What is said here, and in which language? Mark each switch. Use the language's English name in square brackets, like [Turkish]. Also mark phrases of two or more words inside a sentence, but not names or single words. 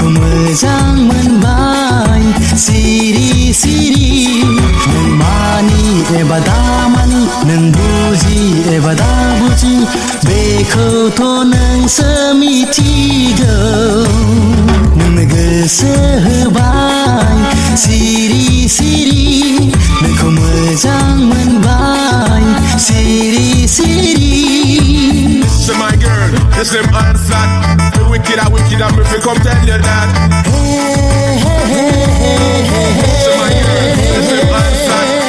[Bodo] मोजां मोनबाय सिरि सिरि नों मानि एबा दामानि नों बुजि एबा दा बुजि बेखौथ' नोंसो मिथिगौ नोंनो गोसो होबाय सिरि सिरि नोंखौ मोजां मोनबाय सिरि सिरि [Jamaican Creole English] Listen my girl, this them answer. The wicked are wicked and me fi come tell you that. Listen my girl, this them answer.